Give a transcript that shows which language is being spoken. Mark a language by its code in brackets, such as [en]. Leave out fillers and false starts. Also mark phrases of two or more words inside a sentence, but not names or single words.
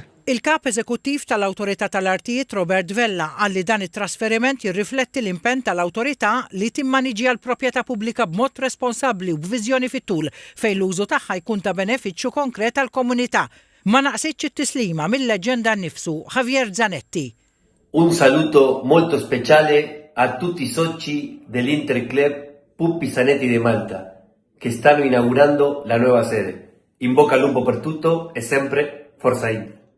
[mt] Il-kap eżekuttiv tal-Awtorità tal-Artijiet Robert Vella qal li dan it-trasferiment jirrifletti l-impenn tal-Awtorità li timmaniġġja l-proprjetà pubblika b'mod responsabbli u b'viżjoni fit-tul fejn l-użu tagħha jkun ta' benefiċċju konkret għall-komunità. Ma naqsitx it-tislima mill-leġenda nnifsu Javier Zanetti. [it] Un saluto molto speciale a tutti i soci dell'Interclub Pupi Zanetti de Malta che stanno inaugurando la nuova sede. In bocca al lupo per tutto e sempre Forza Inter.